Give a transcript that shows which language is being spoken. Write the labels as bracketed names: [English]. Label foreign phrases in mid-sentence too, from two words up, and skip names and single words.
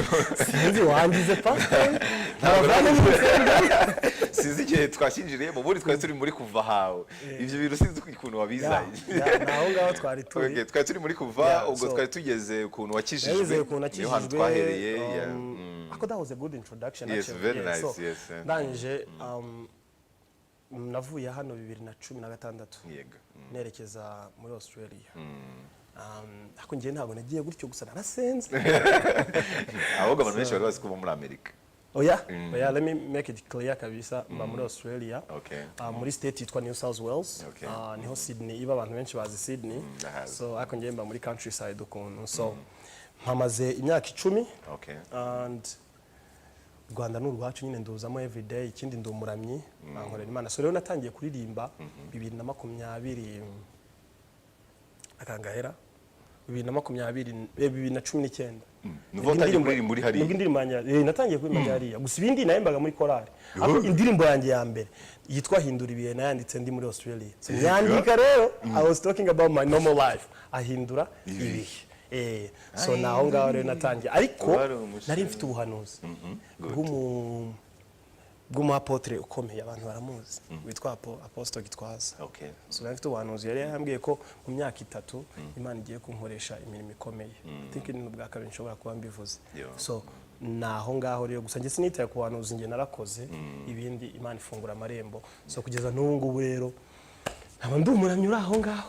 [Kinyarwanda] sinzi wangize pastor sinzi igihe twashinjiriye mu buri twari turi muri kuva hawe ibyo bintu sinzi ukuntu wabizanye naho ngaho twari turi muri kuva ubwo twari tugeze ukuntu wakijijwe niyo hantu twahereye [English] ako that was a good introduction yes very nice yes [Kinyarwanda] ndangije navuye hano 2016 yego nerekeza muri Australia ako ngiye ntabwo nagiye gutyo gusa narasenze ahubwo abantu benshi bari bazi kuba muri Amerika oya [English] let me make it clear [Kinyarwanda] kabisa mba muri Australia muri state yitwa New South Wales niho Sydney iba abantu benshi bazi Sydney so ako ngiye mba muri countryside ukuntu so mpamaze imyaka 10 and Rwanda n'urwacu nyine nduzamo [English] every day [Kinyarwanda] ikindi ndumuramyi nkorera Imana so rero natangiye kuririmba 2020 akangahera 2019 nuvo tangiye kuririmba muri hariya indirimbo yanjye natangiye kuririmba hariya gusa ibindi nahembaga muri korali ariko indirimbo yanjye ya mbere yitwa hindura ibihe nayanditse ndi muri Australia so nyandika rero [English] I was talking about my normal life [Kinyarwanda] ahindura ibihe so naho ngaho rero natangiye ariko nari mfite ubuhanuzi bw'umuapotre ukomeye abantu baramuzi witwa Apostle Gitwaza so nari mfite ubuhanuzi yari yambwiye ko mu myaka 3 Imana igiye kunkoresha imirimo ikomeye [English] I think [Kinyarwanda] ni bwa kabiri nshobora kuba mbivuze so naho ngaho rero gusa nge sinitaye ku buhanuzi nge narakoze ibindi Imana ifungura amarembo so kugeza n'ubu ngubu rero naba ndumuramye aho ngaho